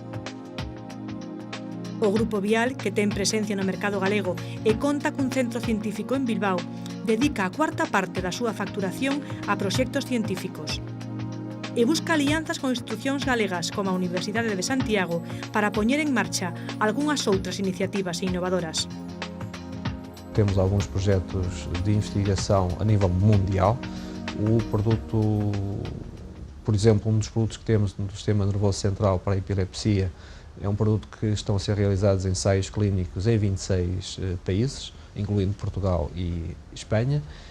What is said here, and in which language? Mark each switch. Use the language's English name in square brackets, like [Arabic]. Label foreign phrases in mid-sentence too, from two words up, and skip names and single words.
[Galician] O Grupo Vial, que ten presencia no mercado galego e conta cun centro científico en Bilbao, dedica a cuarta parte da súa facturación a proxectos científicos. E busca alianzas con institucións galegas como a Universidade de Santiago para poñer en marcha algunhas outras iniciativas innovadoras. [Portuguese] Temos alguns projetos de investigação a nível mundial. O produto, por exemplo, um dos produtos que temos no sistema nervoso central para a epilepsia é um produto que estão a ser realizados ensaios clínicos em 26 países, incluindo Portugal e Espanha.